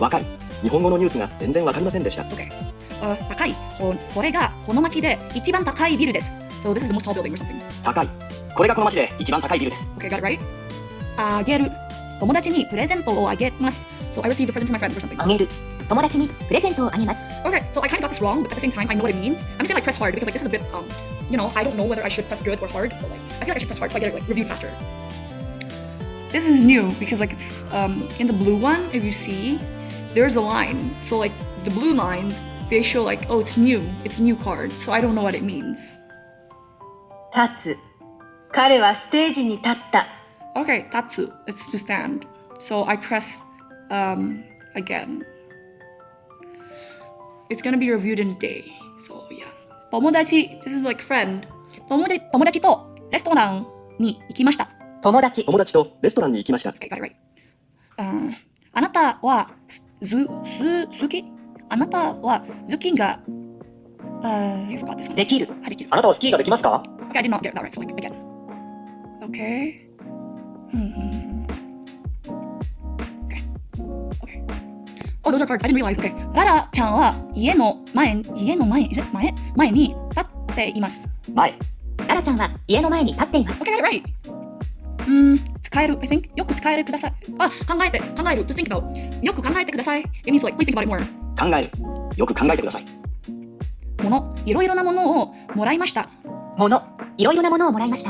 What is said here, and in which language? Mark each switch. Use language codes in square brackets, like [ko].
[ja] わかる日本語のニュースが全然わかりませんでした [en] Okay. [ja] 高いこれがこの町で一番高いビルです [en] So this is the most tall building or something. [ja] 高いこれがこの町で一番高いビルです [en] Okay, got it right? [ja] あげる友達にプレゼントをあげます [en] So I received a present from my friend or something. [ja] あげる友達にプレゼントをあげます。 [en] Okay, so I kind of got this wrong, but at the same time I know what it means. I'm just gonna like press hard because like this is a bit you know, I don't know whether I should press good or hard, but like I feel like I should press hard so I get it like reviewed faster. This is new because like it's in the blue one, if you see, there's a line. So like the blue lines, they show like, oh, it's a new card. So I don't know what it means. [ja] 立つ彼はステージに立った。 [en] Okay, tatsu, it's to stand. So I press again. It's gonna be reviewed in a day. So yeah. 友達, this is like friend. [ja] 友達とレストランに行きました。友達とレストランに行きました [en] Okay, got it right. [ja] あなたは好きあなたはスキーが [en] I forgot this one. [ja] できる。できる。あなたはスキーができますか [en] Okay, I did not get that right, so like again. Okay. Okay. Oh, those are cards. I didn't realize. Okay. [ja] ララちゃんは家の前に立っています。ララちゃんは家の前に立っています。 [en] Okay, got it right. [ja] 使える [en] I think [ja] よく使えるください。 [en] 考える to think about [ja] よく考えてください [en] It means like please think about it more [ja] 考えるよく考えてくださいもの、いろいろなものをもらいました。もの、いろいろなものをもらいました。